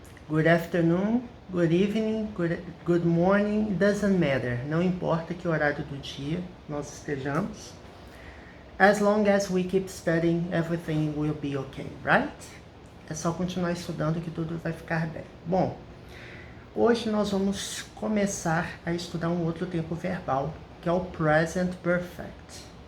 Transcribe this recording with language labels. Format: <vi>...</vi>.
<en>Good afternoon, good evening, good morning. It doesn't matter.</en> <pt>Não importa que horário do dia nós estejamos.</pt> <en>As long as we keep studying, everything will be okay, right?</en> <pt>É só continuar estudando que tudo vai ficar bem. Bom, hoje nós vamos começar a estudar um outro tempo verbal, que é o present perfect.</pt>